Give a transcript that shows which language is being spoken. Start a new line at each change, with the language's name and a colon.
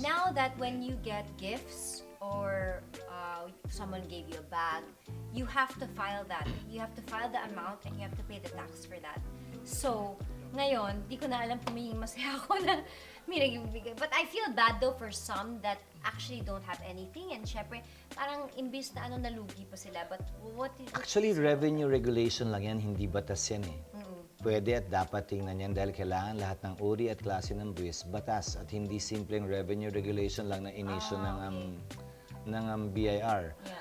English: Now that when you get gifts or someone gave you a bag, you have to file that. You have to file the amount and you have to pay the tax for that.
Filipino: So, ngayon, di ko na alam kung may masaya ako na may nagbibigay.
English: But I feel bad though for some that actually don't have anything.
Filipino: And syempre, parang imbis na nalugi pa sila.
English: But what is
Filipino: Actually, revenue regulation lang yan, hindi batas yan eh. Pwede at dapat tingnan yan dahil kailangan lahat ng uri at klase ng buwis batas at hindi simpleng revenue regulation lang na inisyo ng BIR.